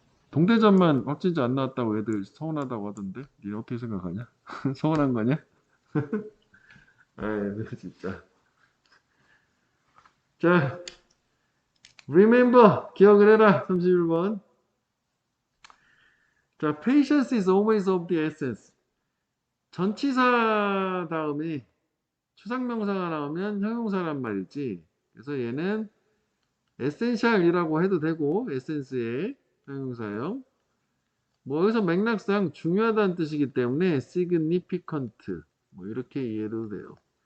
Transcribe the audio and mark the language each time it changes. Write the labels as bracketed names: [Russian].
[Korean] 동대전만 확진자 안 나왔다고 애들 서운하다고 하던데? 니 어떻게 생각하냐? 서운한 거냐? 아이, 진짜. 자, remember, 기억을 해라. 31번. [English] 자, patience is always of the essence. [Korean] 전치사 다음에 추상명사가 나오면 형용사란 말이지. 그래서 얘는 essential이라고 해도 되고, essence의 형용사형. 뭐 여기서 맥락상 중요하다는 뜻이기 때문에 significant 뭐 이렇게 이해도 돼요.